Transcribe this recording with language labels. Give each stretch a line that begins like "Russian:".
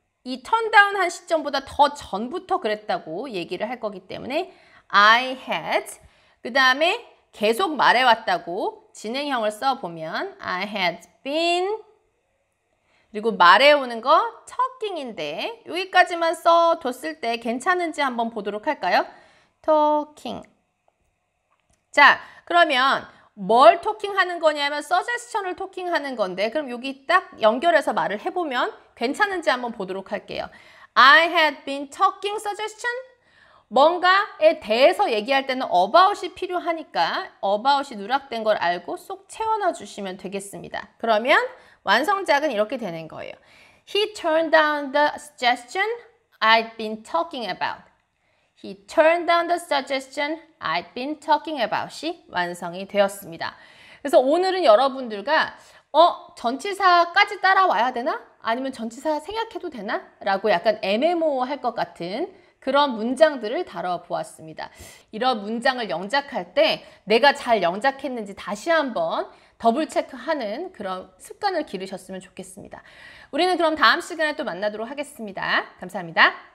Korean: 이 턴다운 한 시점보다 더 전부터 그랬다고 얘기를 할 거기 때문에 I had, 그 다음에 계속 말해왔다고 진행형을 써보면
English: I had been,
Korean: 그리고 말해오는 거 talking인데 여기까지만 써뒀을 때 괜찮은지 한번 보도록 할까요?
English: talking.
Korean: 자, 그러면 뭘 토킹하는 거냐면 suggestion을 토킹하는 건데 그럼 여기 딱 연결해서 말을 해보면 괜찮은지 한번 보도록 할게요.
English: I had been talking suggestion.
Korean: 뭔가에 대해서 얘기할 때는 about이 필요하니까 about이 누락된 걸 알고 쏙 채워넣어 주시면 되겠습니다. 그러면 완성작은 이렇게 되는 거예요.
English: He turned down the suggestion I'd been talking about. He turned down the suggestion I'd been talking about이
Korean: 완성이 되었습니다. 그래서 오늘은 여러분들과 전치사까지 따라와야 되나? 아니면 전치사 생략해도 되나? 라고 약간 애매모호할 것 같은 그런 문장들을 다뤄보았습니다. 이런 문장을 영작할 때 내가 잘 영작했는지 다시 한번 더블 체크하는 그런 습관을 기르셨으면 좋겠습니다. 우리는 그럼 다음 시간에 또 만나도록 하겠습니다. 감사합니다.